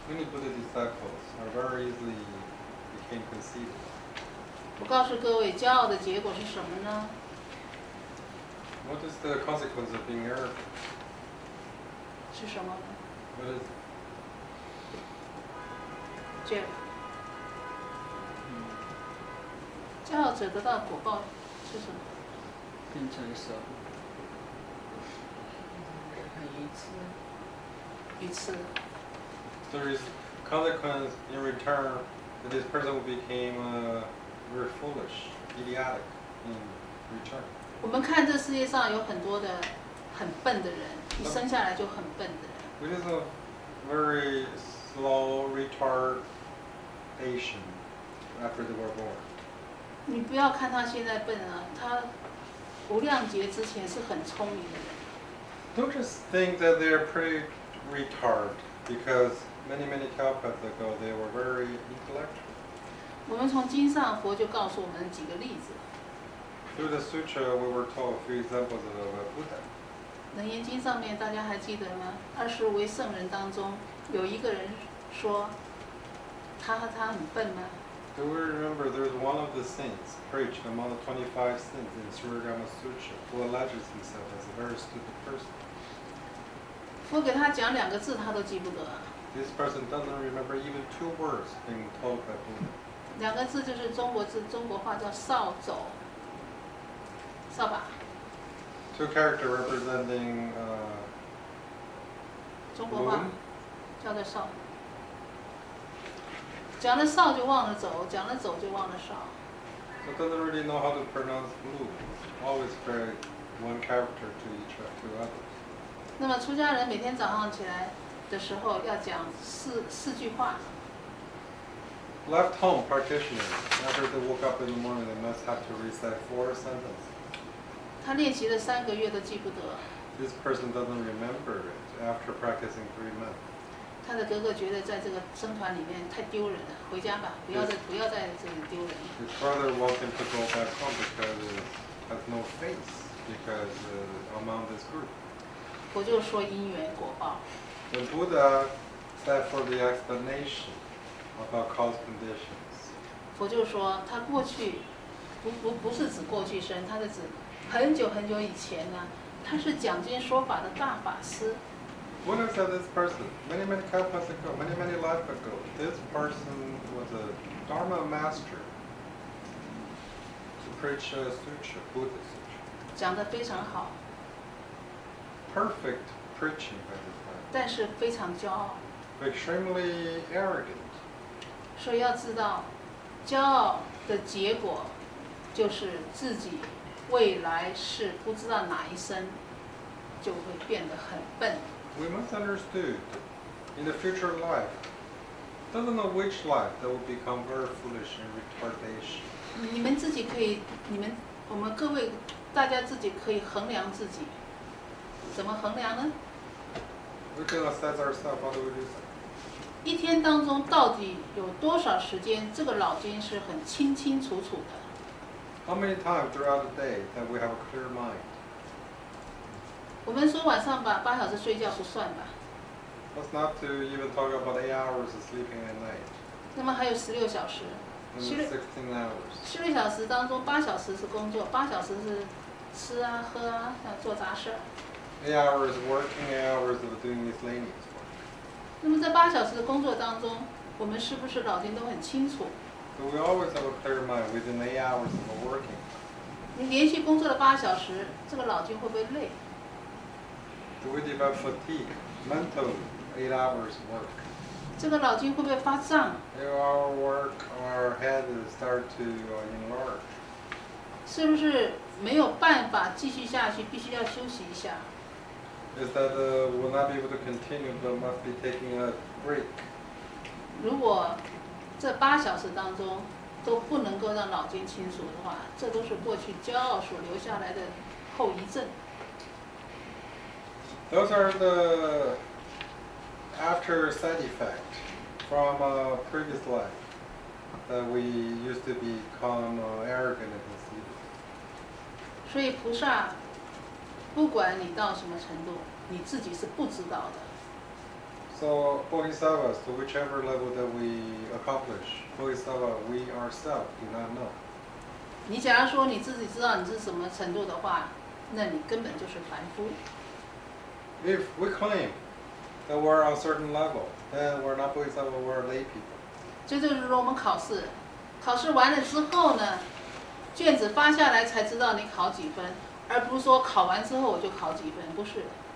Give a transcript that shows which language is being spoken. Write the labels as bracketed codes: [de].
[en] Many Buddha disciples are very easily became conceited. [zh] 我告诉各位，骄傲的结果是什么呢？ [en] What is the consequence of being arrogant? [zh] 是什么呢 [en] What is it? [zh] Jeff 骄傲者得到果报是什么？变成蛇，很愚痴。 [en] There is consequence in return that this person became very foolish, idiotic in return. [zh] 我们看这世界上有很多的很笨的人，一生下来就很笨的人。 [en] Which is a very slow retardation after they were born. [zh] 你不要看他现在笨啊，他无量劫之前是很聪明的人。 [en] Don't just think that they're pretty retarded because many kalpas ago they were very intellectual. [zh] 我们从经上佛就告诉我们几个例子。 [en] Through the sutra, we were told a few examples of Buddha. [zh] 楞严经上面大家还记得吗？25位圣人当中，有一个人说他很笨吗？ [en] Do we remember there's one of the saints preached among the 25 saints in Shurangama Sutra who alleges himself as a very stupid person? [zh] 佛给他讲2个字，他都记不得。 [en] This person doesn't remember even 2 words being told by Buddha. [zh] 2个字就是中国话叫扫帚，扫把。 [en] 2 characters representing [zh] 中国话叫做扫。讲了扫就忘了走，讲了走就忘了扫。 [en] So doesn't really know how to pronounce blue. Always very one character to others. [zh] 那么出家人每天早上起来的时候要讲四句话。 [en] Left home practitioners, after they woke up in the morning, they must have to recite 4 sentences. [zh] 他练习了3个月都记不得。 [en] This person doesn't remember it after practicing 3 months. [zh] 他的哥哥觉得在这个僧团里面太丢人了，回家吧，不要在这里丢人。 [en] His brother wants him to go back home because he has no face because among this group. [zh] 我就说因缘果报。 [en] The Buddha said for the explanation about cause conditions. [zh] 佛就说他过去不是指过去生，他是指很久很久以前呢，他是讲经说法的大法师。 [en] Buddha said this person, many kalpas ago, many lives ago, this person was a Dharma master to preach a sutra, Buddha sutra. [zh] 讲得非常好， [en] Perfect preaching by this man. [zh] 但是非常骄傲。 [en] Extremely arrogant. [zh] 所以要知道，骄傲的结果就是自己未来是不知道哪一生就会变得很笨。 [en] We must understand in the future life, doesn't know which life that will become very foolish and retardation. [zh] 你们自己可以，我们各位大家自己可以衡量自己，怎么衡量呢？ [en] We can assess ourselves. How do we do that? [zh] 一天当中到底有多少时间，这个脑筋是很清清楚楚的。 [en] How many times throughout the day that we have a clear mind? [zh] 我们说晚上把8小时睡觉不算吧， [en] Let's not to even talk about 8 hours of sleeping at night. [zh] 那么还有16小时。 [en] And 16 hours. [zh] 16小时当中8小时是工作，8小时是吃啊喝啊，做杂事。 [en] 8 hours working, 8 hours of doing miscellaneous work. [zh] 那么在8小时的工作当中，我们是不是脑筋都很清楚？ [en] So we always have a clear mind within 8 hours of working. [zh] 你连续工作了8小时，这个脑筋会不会累？ [en] Do we develop fatigue, mental 8 hours work? [zh] 这个脑筋会不会发胀？ [en] If our work, our head start to enlarge. [zh] 是不是没有办法继续下去，必须要休息一下？ [en] Is that we'll not be able to continue, but must be taking a break. [zh] 如果这8小时当中都不能够让脑筋清楚的话，这都是过去骄傲所留下来的后遗症。 [en] Those are the after side effect from a previous life that we used to become arrogant and conceited. [zh] 所以菩萨，不管你到什么程度，你自己是不知道的。 [en] So Bodhisattvas, to whichever level that we accomplish, Bodhisattva, we ourselves do not know. [zh] 你假如说你自己知道你是什么程度的话，那你根本就是凡夫。 [en] If we claim that we're on a certain level, then we're not Bodhisattva, we're lay people. [zh] 这就是说我们考试，考试完了之后呢，卷子发下来才知道你考几分，而不是说考完之后我就考几分，不是的。